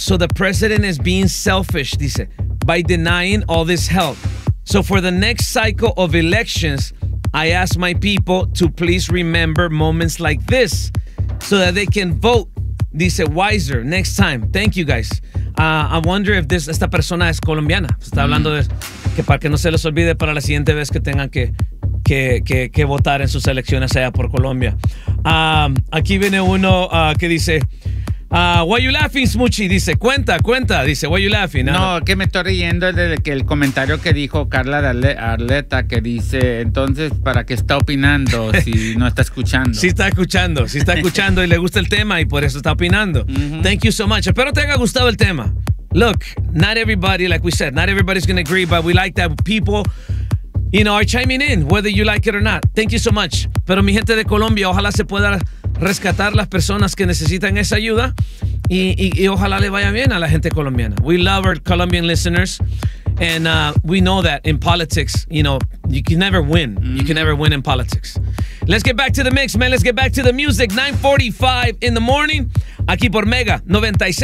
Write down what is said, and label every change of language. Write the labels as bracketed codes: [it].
[en] So the president is being selfish, dice, by denying all this help. So for the next cycle of elections, I ask my people to please remember moments like this so that they can vote, dice, wiser next time. Thank you, guys. I wonder if [es] esta persona es colombiana. Está hablando de que para que no se les olvide para la siguiente vez que tengan que votar en sus elecciones allá por Colombia. Aquí viene uno que dice, [en] why are you laughing, [es] Smuchi? Dice, cuenta, dice, [en] why are you laughing? [es] No, que me estoy riendo del comentario que dijo Carla de Arleta, que dice, entonces, ¿para qué está opinando si no está escuchando? Sí está escuchando y le gusta el tema y por eso está opinando. Mm-hmm. [en] Thank you so much. [es] Espero te haya gustado el tema. [en] Look, not everybody, like we said, not everybody's going to agree, but we like that people are chiming in, whether you like it or not. Thank you so much. [es] Pero mi gente de Colombia, ojalá se pueda rescatar las personas que necesitan esa ayuda y ojalá le vaya bien a la gente colombiana. [en] We love our Colombian listeners, and we know that in politics, you can never win. Mm-hmm. You can never win in politics. Let's get back to the mix, man. Let's get back to the music. 9:45 in the morning, [es] aquí por [en] Mega 96.3.